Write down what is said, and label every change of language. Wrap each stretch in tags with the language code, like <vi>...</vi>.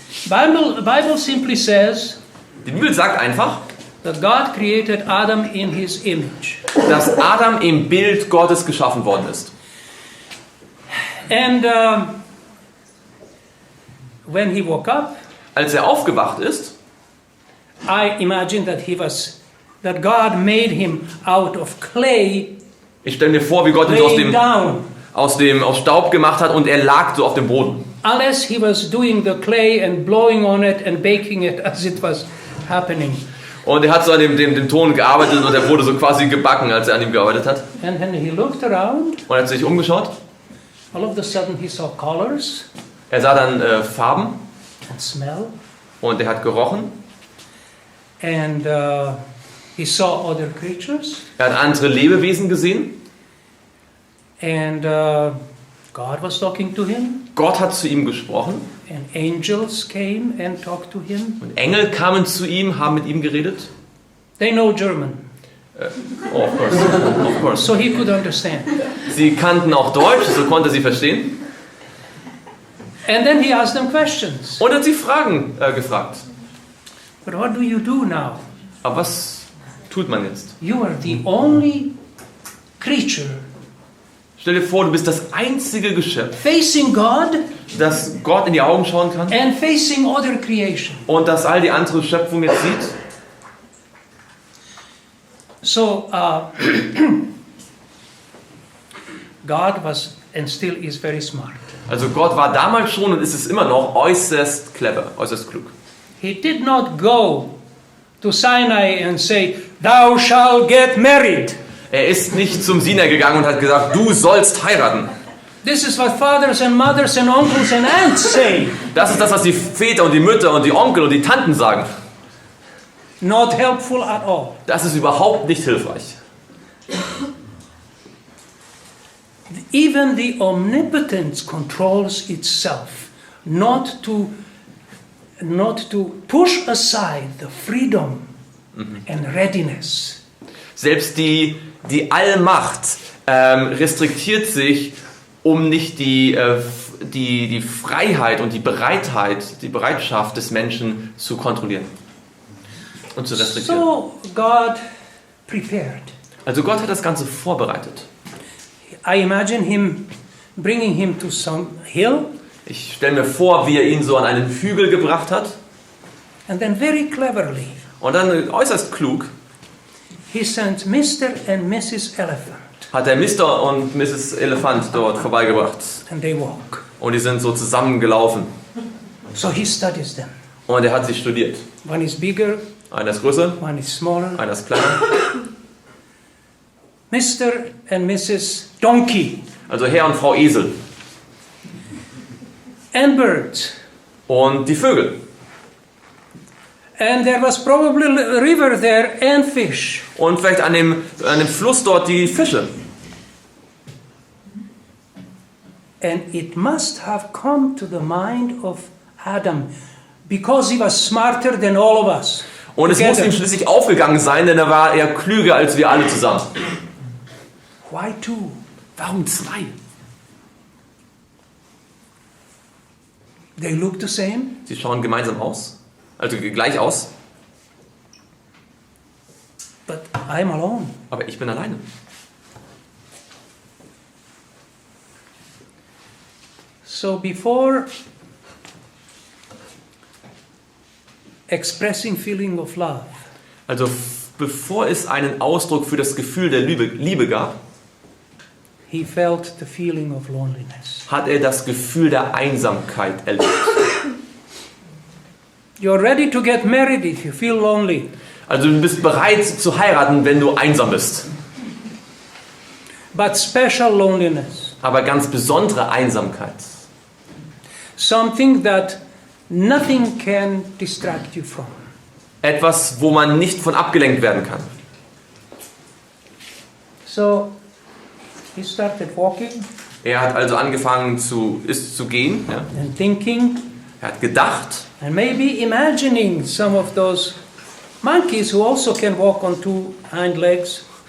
<en>Bible simply says</en> <de>Die Bibel sagt einfach,</de> <en>that God created Adam in his image.</en> <de>dass Adam im Bild Gottes geschaffen worden ist.</de> <en>And when he woke up,</en> <de>Als er aufgewacht ist,</de> <en>I imagine that God made him out of clay,</en> <de>ich stelle mir vor, wie Gott ihn so</de> <en>laying down.</en> <de>aus Staub gemacht hat und er lag so auf dem Boden.</de> <en>Unless he was doing the clay and blowing on it and baking it as it was happening.</en> <de>Und er hat so an dem Ton gearbeitet und er wurde so quasi gebacken, als er an ihm gearbeitet hat.</de> <en>And when he looked around,</en> <de>Und er hat sich umgeschaut.</de> <en>all of a sudden he saw colors</en> <de>Er sah dann Farben</de> <en>and smell,</en> <de>und er hat gerochen.</de> <en>and he saw other creatures,</en> <de>Er hat andere Lebewesen gesehen.</de> <en>and God was talking to him,</en> <de>Gott hat zu ihm gesprochen.</de> <en>and angels came and talked to him.</en> <de>Und Engel kamen zu ihm, haben mit ihm geredet.</de> <en>They know German, Oh, of course. Of course. so he could understand.</en> <de>Sie kannten auch Deutsch, so konnte sie verstehen.</de> <en>And then he asked them questions.</en> <de>Und hat sie Fragen gefragt.</de> <en>But what do you do now?</en> <de>Aber was tut man jetzt?</de> <en>You are the only creature</en> <de>Stell dir vor, du bist das einzige Geschöpf,</de> <en>facing God</en> <de>das Gott in die Augen schauen kann</de> <en>and facing other creation.</en> <de>und das all die andere Schöpfung jetzt sieht.</de> <en>So God was and still is very smart.</en> <de>Also Gott war damals schon und ist es immer noch äußerst clever, äußerst klug.</de> <en>He did not go to Sinai and say, "Thou shalt get married."</en> <de>Er ist nicht zum Sinai gegangen und hat gesagt, du sollst heiraten.</de> <en>This is what fathers and mothers and uncles and aunts say.</en> <de>Das ist das, was die Väter und die Mütter und die Onkel und die Tanten sagen.</de> <en>Not helpful at all.</en> <de>Das ist überhaupt nicht hilfreich.</de> <en>Even the omnipotence controls itself, not to push aside the freedom and readiness.</en> <de>Selbst die Allmacht restriktiert sich, um nicht die Freiheit und die Bereitschaft des Menschen zu kontrollieren und zu restriktieren.</de> <en>So God prepared.</en> <de>Also Gott hat das Ganze vorbereitet.</de> <en>I imagine him bringing him to some hill.</en> <de>Ich stelle mir vor, wie er ihn so an einen Hügel gebracht hat.</de> <en>And then very cleverly,</en> <de>Und dann äußerst klug</de> <en>he sent Mr. and Mrs. Elephant.</en> <de>hat er Mr. und Mrs. Elefant dort vorbeigebracht.</de> <en>And they walk.</en> <de>Und die sind so zusammengelaufen.</de> <en>So he studies them.</en> <de>Und er hat sie studiert.</de> <en>One is bigger,</en> <de>Einer ist größer,</de> <en>one is smaller.</en> <de>einer ist kleiner.</de> <en>Mr. and Mrs. Donkey.</en> <de>Also Herr und Frau Esel.</de> <en>And birds.</en> <de>Und die Vögel.</de> <en>And there was probably a river there and fish.</en> <de>Und vielleicht an dem Fluss dort die Fische.</de> <en>And it must have come to the mind of Adam because he was smarter than all of us.</en> <de>Und es muss</de> <en>together.</en> <de>ihm schließlich aufgegangen sein, denn er war eher klüger als wir alle zusammen.</de> <en>Why two?</en> <de>Warum zwei?</de> <en>They look the same,</en> <de>Sie schauen gemeinsam aus. Also gleich aus.</de> <en>but I'm alone.</en> <de>Aber ich bin alleine.</de> <en>So before expressing feeling of love,</en> <de>Also bevor es einen Ausdruck für das Gefühl der Liebe gab,</de> <en>he felt the feeling of loneliness.</en> <de>hat er das Gefühl der Einsamkeit erlebt.</de> <en>You're ready to get married if you feel lonely.</en> <de>Also du bist bereit zu heiraten, wenn du einsam bist.</de> <en>But special loneliness,</en> <de>Aber ganz besondere Einsamkeit.</de> <en>something that nothing can distract you from.</en> <de>Etwas, wo man nicht von abgelenkt werden kann.</de> <en>So he started walking</en> <de>Er hat also angefangen zu gehen. Ja.</de> <en>and thinking</en> <de>Er hat gedacht</de> <en>and maybe imagining some of those monkeys who also can walk on two hind legs.</en>